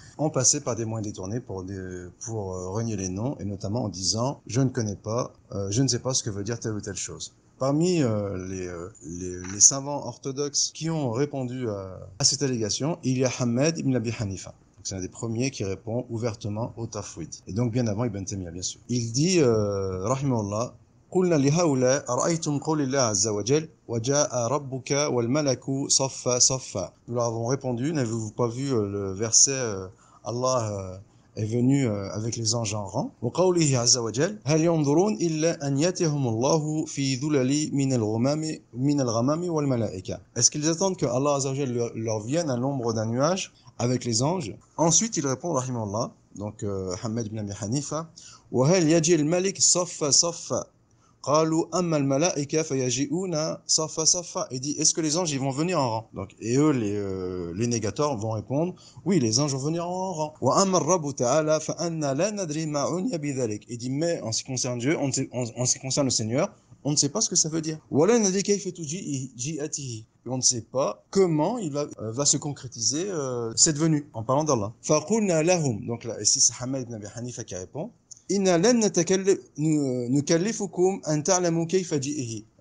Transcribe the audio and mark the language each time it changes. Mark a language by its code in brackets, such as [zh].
[fr] On passait par des moyens détournés pour renier les noms, et notamment en disant « je ne connais pas, je ne sais pas ce que veut dire telle ou telle chose ». Parmi les savants orthodoxes qui ont répondu à cette allégation, il y a Ahmed ibn Abi Hanifa. C'est un des premiers qui répond ouvertement au tafwid. Et donc bien avant Ibn Taymiyyah, bien sûr. Il dit, [ar] rahimahullah, قلنا لهؤلاء أرأيتم قول الله عز وجل وجاء ربك والملك صفا صفا. [fr] Nous leur avons répondu, n'avez-vous pas vu le verset Allah est venu avec les anges en rang. [ar] وقوله عز وجل هل ينظرون إلا أن يأتيهم الله في ذلل من الغمام والملائكة. [fr] Est-ce qu'ils attendent que Allah عز وجل leur vienne à l'ombre d'un nuage avec les anges? Ensuite, il répond, [ar] rahimahullah, donc Ahmed ibn Abi Hanifa, وهل يجي الملك صفا صفا قالوا أما الملائكة فيجيئون صفا صفا. [fr] Il dit, est-ce que les anges ils vont venir en rang? Donc, et eux, les négateurs vont répondre, oui, les anges vont venir en rang. [ar] وأما الرب تعالى فأنا لا ندري ما عني بذلك. [fr] Il dit, mais en ce qui concerne Dieu, en ce qui concerne le Seigneur, on ne sait pas ce que ça veut dire. [ar] ولا ندري كيف تجيئته. [fr] Et on ne sait pas comment il va se concrétiser cette venue, en parlant d'Allah. [ar] فقلنا لهم. [fr] Donc là, ici c'est Ahmed ibn Abi Hanifa qui répond. [ar] إِنَّا لَنْ نُكَلِّفُكُمْ أَنْ تَعْلَمُوا كَيْفَ جِئِهِ.